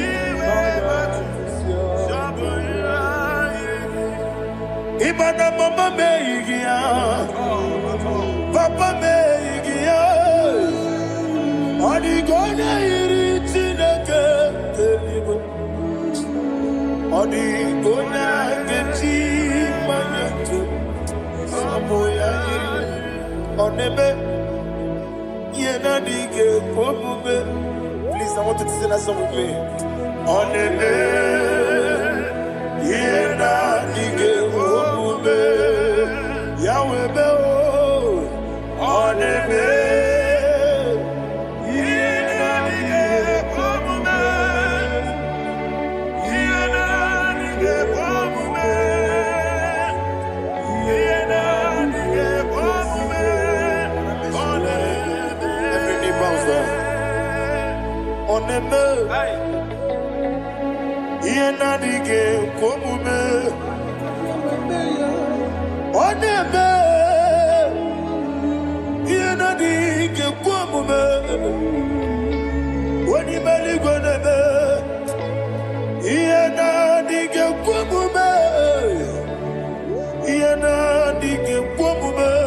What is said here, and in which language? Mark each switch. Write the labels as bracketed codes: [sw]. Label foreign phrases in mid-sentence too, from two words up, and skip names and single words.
[ig] Imana mama meghị ya papa meghị ya ọ dịghị onye yiri Chineke eluigwe ọ dịghị onye ga-eji mmanya ntụ sabụ ya yiri ọ na-eme ihe na-adịghị ekwe omume. [en] Please, I want you to sing that song with me. [ig] Ọ na-eme ihe na-adịghị ekwe omume ya wee mee ọ na-eme ihe na-adịghị ekwe omume ihe na-adịghị ekwe omume ihe na-adịghị ekwe omume ọ na-eme [en] every knee bows down [ig] ọ na-eme ihe na-adịghị ekwe omume ọ na-eme ihe na-adịghị ekwe omume onye ime eluigwe na-eme ihe na-adịghị ekwe omume ihe na-adịghị ekwe omume